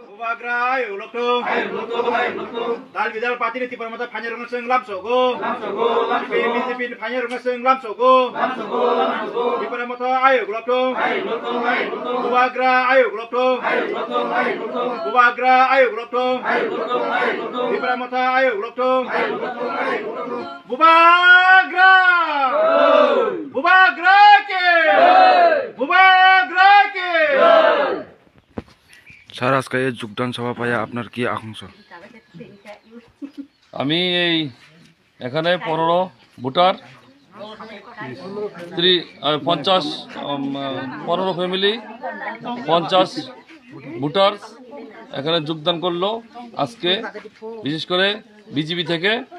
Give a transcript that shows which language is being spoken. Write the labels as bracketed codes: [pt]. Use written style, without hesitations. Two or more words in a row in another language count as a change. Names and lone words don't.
[trp] Bubagra ayo lokto dal bidal pati ni tipar mata phanyar ng seng lam sogo pin phanyar ng seng lam sogo tipar mata ayo lokto Bubagra ayo lokto Bubagra ayo lokto tipar mata ayo lokto Bubagra Bubagra ke Bubagra ke [bn] স্যার আজকে এই যোগদান সভা পাইয়া আপনার কি আকাঙ্ক্ষা? আমি এই এখানে 15 ভোটার 50 15 ফ্যামিলি 50 ভোটার এখানে যোগদান করলো আজকে, বিশেষ করে বিজেপি থেকে।